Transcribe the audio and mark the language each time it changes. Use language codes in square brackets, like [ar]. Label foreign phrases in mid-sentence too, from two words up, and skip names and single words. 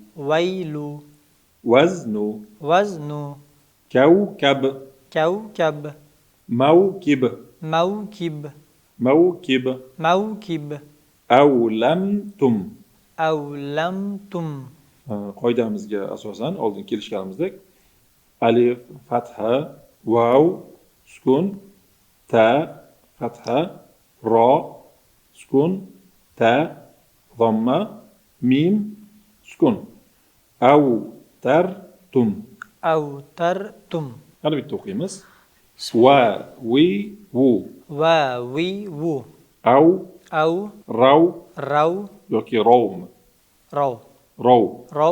[ar] وزن، كوكب، موكب، أولمتم. [uz] Qoidamizga asosan oldin kelishganimizdek [ar] ألف، فتحة، واو، سكون، تاء، فتحة، راء، سكون، تاء، ضمة، ميم، سكون. Avtartum. Avtartum. [uz] Yana bitta o'qiymiz. [ar] وَ، وِ، وُ. وَ، وِ، وُ. Av, Av, rav rav, [uz] yoki rovmi? [ar] rov. Rov. Rov,